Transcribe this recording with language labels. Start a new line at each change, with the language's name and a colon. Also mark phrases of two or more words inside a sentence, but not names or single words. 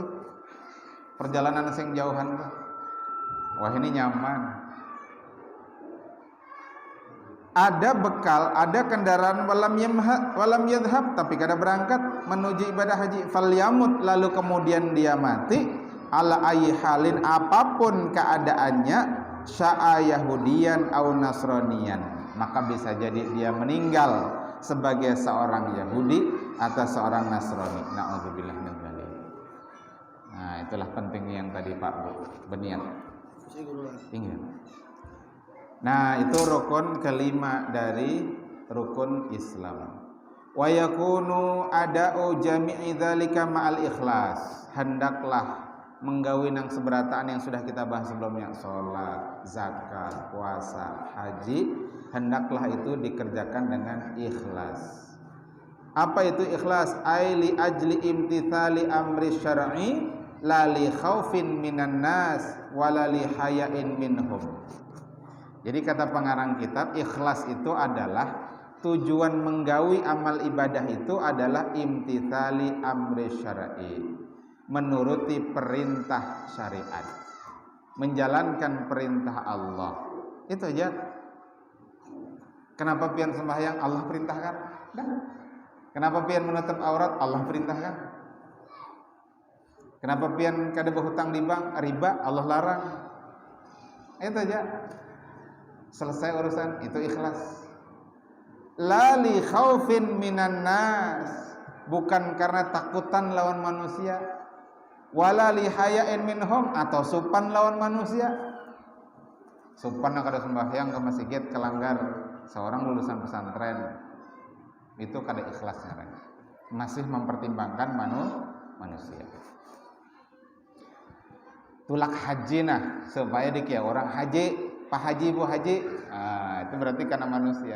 Banjar: Perjalanan sing jauhan tuh. Wah ini nyaman. Ada bekal, ada kendaraan
Arabic: ولم يذهب,
Banjar: tapi kada berangkat menuju ibadah haji. Falyamut, lalu kemudian dia mati
Arabic: على أي حال,
Banjar: apapun keadaannya,
Arabic: شاء يهوديا أو نصرانيا,
Banjar: maka bisa jadi dia meninggal sebagai seorang Yahudi atau seorang Nasrani.
Arabic: نعوذ بالله من ذلك.
Banjar: Nah, itulah pentingnya yang tadi Pak Bu berniat. Ingat. Nah, itu rukun kelima dari rukun Islam.
Arabic: ويكون أداء جميع ذلك مع الإخلاص.
Banjar: Hendaklah menggawi nang seberataan yang sudah kita bahas sebelumnya, sholat, zakat, puasa, haji, hendaklah itu dikerjakan dengan ikhlas. Apa itu ikhlas?
Arabic: أي لأجل امتثال أمر الشرع لا لخوف من الناس ولا لحياء منهم.
Banjar: Jadi kata pengarang kitab, ikhlas itu adalah tujuan menggawi amal ibadah itu adalah
Arabic: امتثال أمر الشرع,
Banjar: menuruti perintah syariat, menjalankan perintah Allah. Itu aja. Kenapa pian sembahyang? Allah perintahkan. Dan kenapa pian menutup aurat? Allah perintahkan. Kenapa pian kada berhutang di bank riba Allah larang? Itu aja. Selesai urusan, itu ikhlas.
Arabic: لا لخوف من الناس,
Banjar: bukan karena takutan lawan manusia,
Arabic: ولا لحياء منهم,
Banjar: atau supan lawan manusia. Supan kada sembahyang ke masjid kelanggar seorang lulusan pesantren, itu kada ikhlas ngarana. Masih mempertimbangkan manusia. Tulak haji nah supaya dikira orang haji, Pak Haji, Bu Haji, itu berarti karena manusia.